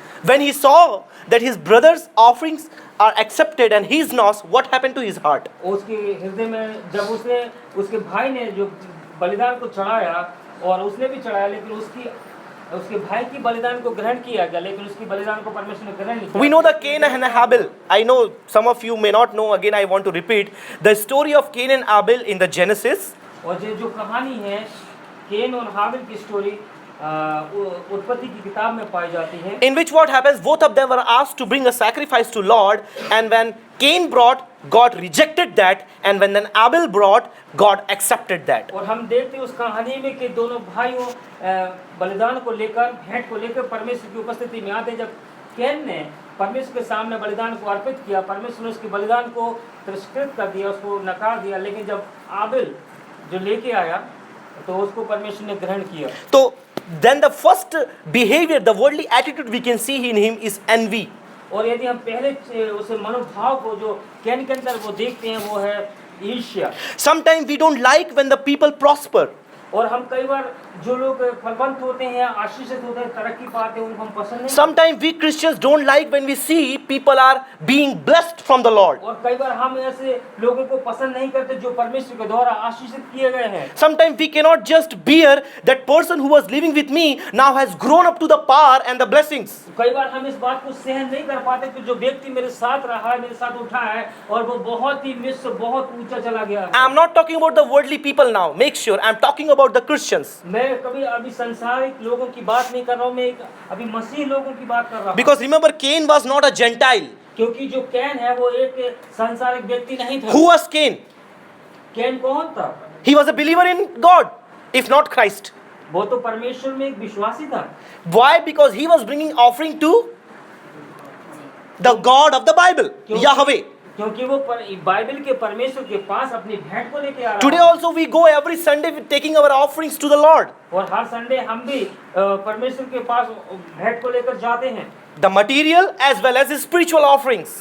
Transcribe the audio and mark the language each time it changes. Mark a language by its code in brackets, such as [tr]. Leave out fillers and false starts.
[en] When he saw that his brother's offerings are accepted and his not, what happened to his heart? [hi] उसके हृदय में जब उसने उसके भाई ने जो बलिदान को चढ़ाया और उसने भी चढ़ाया, लेकिन उसके भाई की बलिदान को ग्रहण किया गया, लेकिन उसकी बलिदान को परमेश्वर ने ग्रहण नहीं किया। [en] We know the Cain and Abel. I know some of you may not know. Again, I want to repeat the story of Cain and Abel in the Genesis. [hi] और जो कहानी है केन और हाबिल की स्टोरी उत्पत्ति की किताब में पाई जाती है। [en] In which what happens? Both of them were asked to bring a sacrifice to Lord, and when Cain brought, God rejected that, and when then Abel brought, God accepted that. [hi] और हम देखते हैं उस कहानी में कि दोनों भाइयों बलिदान को लेकर, भेंट को लेकर परमेश्वर की उपस्थिति में आते। जब कैन ने परमेश्वर के सामने बलिदान को अर्पित किया, परमेश्वर ने उसके बलिदान को तिरस्कृत कर दिया, उसको नकार दिया, लेकिन जब आबिल जो लेके आया तो उसको परमेश्वर ने ग्रहण किया। [en] So then the first behavior, the worldly attitude we can see in him is envy. [hi] और यदि हम पहले उसे मनोभाव को जो कैन के अंदर वो देखते हैं वो है ईर्ष्या। [en] Sometimes we don't like when the people prosper. [hi] और हम कई बार जो लोग फलवंत होते हैं, आशीषित होते हैं, तरक्की पाते हैं, उनको हम पसंद नहीं। [en] Sometimes we Christians don't like when we see people are being blessed from the Lord. [hi] और कई बार हम ऐसे लोगों को पसंद नहीं करते जो परमेश्वर के द्वारा आशीषित किए गए हैं। [en] Sometimes we cannot just bear that person who was living with me now has grown up to the power and the blessings. [hi] कई बार हम इस बात को सहन नहीं कर पाते कि जो व्यक्ति मेरे साथ रहा है, मेरे साथ उठा है और वो बहुत ही मिस्र बहुत ऊंचा चला गया है। [en] I am not talking about the worldly people now. Make sure I am talking about the Christians. [hi] मैं अभी संसारिक लोगों की बात नहीं कर रहा हूँ, मैं अभी मसीह लोगों की बात कर रहा हूँ। [en] Because remember, Cain was not a Gentile. [hi] क्योंकि जो कैन है वो एक सांसारिक व्यक्ति नहीं था। [en] Who was Cain? [hi] कैन कौन था? [en] He was a believer in God, if not Christ. [hi] वो तो परमेश्वर में एक विश्वासी था। [en] Why? Because he was bringing offering to the God of the Bible, Yahweh. [hi] क्योंकि वो बाइबल के परमेश्वर के पास अपनी भेंट को लेके आ रहा [en] Today also we go every Sunday with taking our offerings to the Lord. [hi] और हर संडे हम भी परमेश्वर के पास भेंट को लेकर जाते हैं। [en] The material as well as the spiritual offerings.